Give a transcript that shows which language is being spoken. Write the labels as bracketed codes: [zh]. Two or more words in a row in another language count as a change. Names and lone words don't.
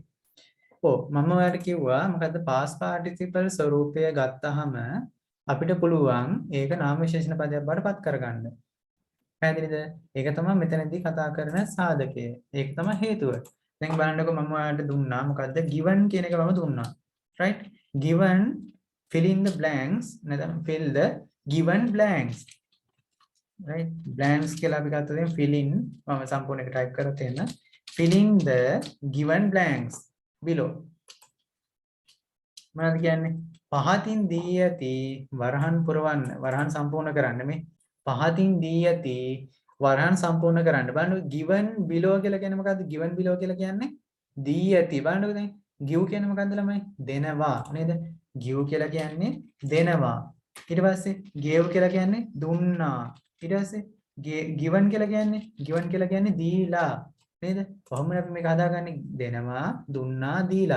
[si] ඔව් මම ඔයාලට කිව්වා මොකද්ද [en] past participle [si] ස්වරූපය ගත්තාම අපිට පුළුවන් ඒක නාම විශේෂණ පදයක් බවට පත් කරගන්න. පැහැදිලිද? ඒක තමයි මෙතනදී කතා කරන සාධකය. ඒක තමයි හේතුව. දැන් බලන්නකො මම ඔයාලට දුන්නා මොකද්ද? given කියන එක මම දුන්නා. [en] right? given fill in the blanks නැත්නම් fill the given blanks. right? blanks [si] කියලා අපි ගත්තා දැන් [en] fill in [si] මම සම්පූර්ණ එක [en] type [si] කරලා තියෙන [en] fill in the given blanks below. [si] මොනවද කියන්නේ? පහතින් දී ඇති වරහන් පුරවන්න වරහන් සම්පූර්ණ කරන්න මේ පහතින් දී ඇති වරහන් සම්පූර්ණ කරන්න. බලන්න [en] given below [si] කියලා කියන්නේ මොකද්ද? [en] given below [si] කියලා කියන්නේ දී ඇති. බලන්නකෝ දැන් give කියන්නේ මොකද්ද ළමයි? දෙනවා නේද? give කියලා කියන්නේ දෙනවා. ඊට පස්සේ gave කියලා කියන්නේ දුන්නා. ඊට පස්සේ given කියලා කියන්නේ දීලා නේද? කොහොමද අපි මේක හදාගන්නේ? දෙනවා, දුන්නා, දීලා.